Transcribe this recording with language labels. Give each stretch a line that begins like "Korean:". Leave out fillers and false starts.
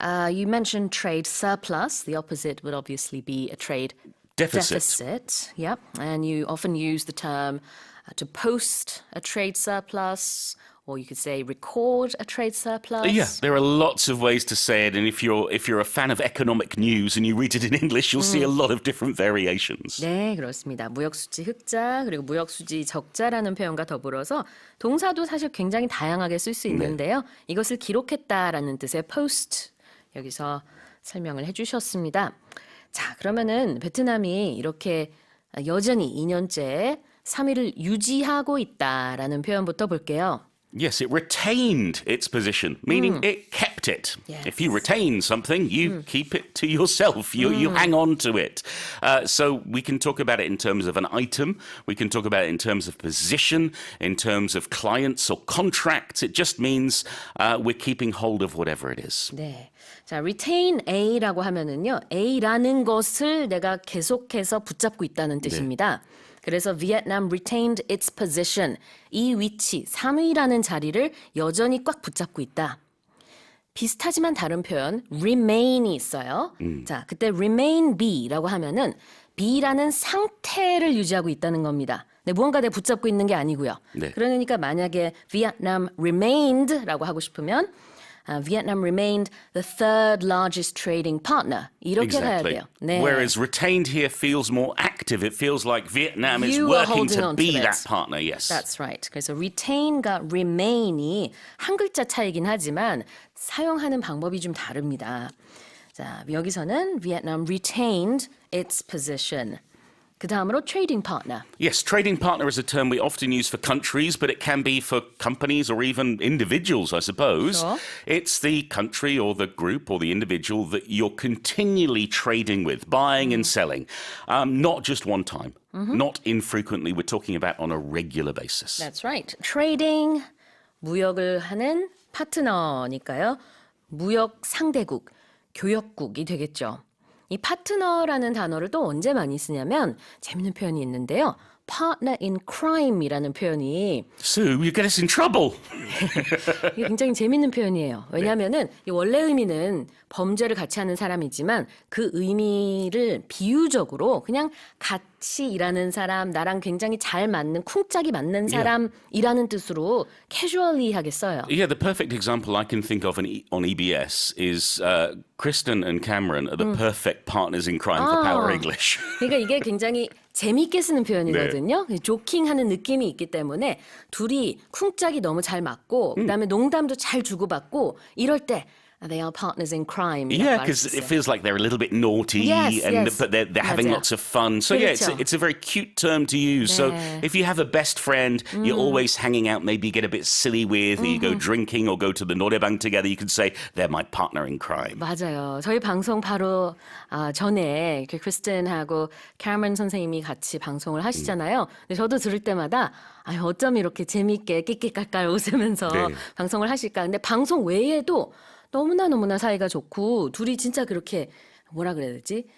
English: You mentioned trade surplus. The opposite would obviously be a trade deficit. Yep, and you often use the term to post a trade surplus, or you could say record a trade surplus. Yeah, there are lots of ways to say it, and if you're a fan of economic news and you read it in English, you'll see a lot of different variations.
Korean: 네, 그렇습니다. 무역수지 흑자 그리고 무역수지 적자라는 표현과 더불어서 동사도 사실 굉장히 다양하게 쓸 수 있는데요. 이것을 기록했다라는 뜻의 post 여기서 설명을 해주셨습니다. 자, 그러면은 베트남이 이렇게 여전히 2년째 3위를 유지하고 있다라는 표현부터 볼게요.
English: Yes, it retained its position, meaning it kept it. Yes. If you retain something, you keep it to yourself. You hang on to it. So we can talk about it in terms of an item. We can talk about it in terms of position, in terms of clients or contracts. It just means we're keeping hold of whatever it is.
Korean: 네. 자, retain A라고 하면은요. A라는 것을 내가 계속해서 붙잡고 있다는 뜻입니다. 그래서
English: Vietnam retained its position.
Korean: 이 위치, 3위라는 자리를 여전히 꽉 붙잡고 있다. 비슷하지만 다른 표현 remain이 있어요. 자, 그때 remain B라고 하면은 B라는 상태를 유지하고 있다는 겁니다. 네, 무언가 내가 붙잡고 있는 게 아니고요. 네. 그러니까 만약에
English: Vietnam remained라고
Korean: 하고 싶으면
English: Vietnam remained the third largest trading partner.
Korean: 이렇게 가야
English: Exactly.
Korean: 돼요. 네.
English: Whereas retained here feels more active. It feels like Vietnam is You are working holding to on be to that it. partner. Yes. That's right.
Korean: 그래서 retain과 remain이 한 글자 차이긴 하지만 사용하는 방법이 좀 다릅니다. 자, 여기서는
English: Vietnam retained its position.
Korean: 그 다음으로 trading partner.
English: Yes, trading partner is a term we often use for countries, but it can be for companies or even individuals, I suppose. Sure. It's the country or the group or the individual that you're continually trading with, buying and selling. Not just one time, not infrequently. We're talking about on a regular basis. That's right.
Korean: trading, 무역을 하는 파트너니까요. 무역 상대국, 교역국이 되겠죠. 이 파트너라는 단어를 또 언제 많이 쓰냐면 재밌는 표현이 있는데요. partner in crime이라는 표현이
English: Sue, you get us in trouble.
Korean: 이게 굉장히 재밌는 표현이에요. 왜냐하면은 이 원래 의미는 범죄를 같이 하는 사람이지만 그 의미를 비유적으로 그냥 같이 일하는 사람, 나랑 굉장히 잘 맞는 쿵짝이 맞는 사람이라는 뜻으로 casually 하게 써요.
English: Yeah, the perfect example I can think of on EBS is Kristen and Cameron are the perfect partners in crime for Power English.
Korean: 그러니까 이게 굉장히 재밌게 쓰는 표현이거든요. 조킹하는 느낌이 있기 때문에 둘이 쿵짝이 너무 잘 맞고 그다음에 농담도 잘 주고받고 이럴 때
English: they are partners in crime. Yeah, because it feels like they're a little bit naughty, Yes, yes. but they're having
Korean: 맞아요.
English: lots of fun. So yeah,
Korean: 그렇죠.
English: it's a very cute term to use. So
Korean: 네.
English: if you have a best friend you're always hanging out, maybe you get a bit silly with, or you go drinking or go to the 노래방 together, you can say they're my partner in crime.
Korean: 맞아요. 저희 방송 바로 전에 크리스틴하고 캐머런 선생님이 같이 방송을 하시잖아요. 근데 저도 들을 때마다 어쩜 이렇게 재밌게 끽끽깔깔 웃으면서 네. 방송을 하실까. 근데 방송 외에도 너무나 사이가 좋고 둘이 진짜 그렇게 뭐라 그래야 되지?